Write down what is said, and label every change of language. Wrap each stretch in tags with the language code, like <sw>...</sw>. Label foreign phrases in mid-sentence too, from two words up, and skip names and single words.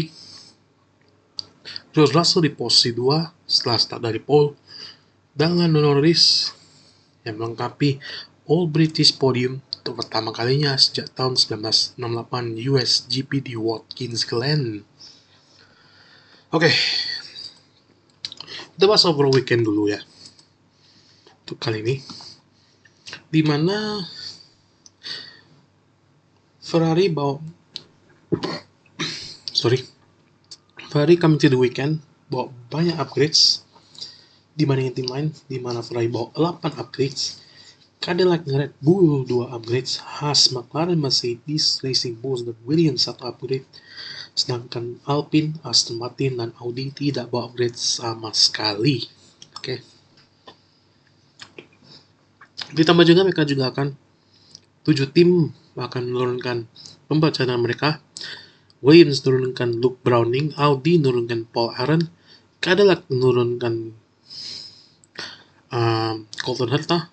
<id>George Russell di posisi 2 setelah start dari pole dan Lando Norris yang melengkapi</id> <en>All British Podium</en> <id>untuk pertama kalinya sejak tahun 1968 US GP di Watkins Glen. Oke, kita bahas</id> <en>overall weekend</en> <id>dulu ya. Untuk kali ini, dimana Ferrari Ferrari</id> <en>coming to the weekend</en> <id>bawa banyak upgrades dibandingin tim lain, dimana Ferrari bawa 8 upgrades, Cadillac Red Bull 2 upgrades, Haas, McLaren, Mercedes, Racing Bulls, dan Williams 1 upgrade, sedangkan Alpine, Aston Martin, dan Audi tidak bawa upgrade sama sekali. Oke. Ditambah juga mereka juga akan 7 tim akan menurunkan pembalap cadangan mereka. Williams menurunkan Luke Browning, Audi menurunkan Paul Aron, Cadillac menurunkan Colton Herta.</id>